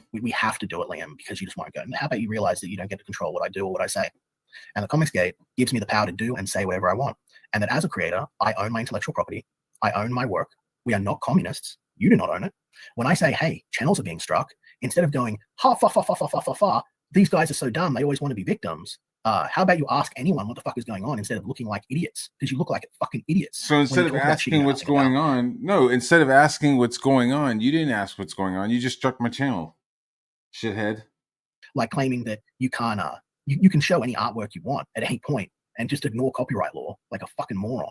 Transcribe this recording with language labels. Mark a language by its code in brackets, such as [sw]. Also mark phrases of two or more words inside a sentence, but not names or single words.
[en] We have to do it, Liam, because you just won't go. And how about you realize that you don't get to control what I do or what I say? And the Comicsgate gives me the power to do and say whatever I want. And that as a creator, I own my intellectual property. I own my work. We are not communists. You do not own it. When I say, hey, channels are being struck, instead of going, ha, fa, fa, fa, fa, fa, fa, fa, these guys are so dumb, they always want to be victims. How about you ask anyone what the fuck is going on instead of looking like idiots? Because you look like fucking idiots. So instead of asking what's going on, instead of asking what's going on, you didn't ask what's going on. You just struck my channel, shithead. Like claiming that you can't, you can show any artwork you want at any point and just ignore copyright law like a fucking moron.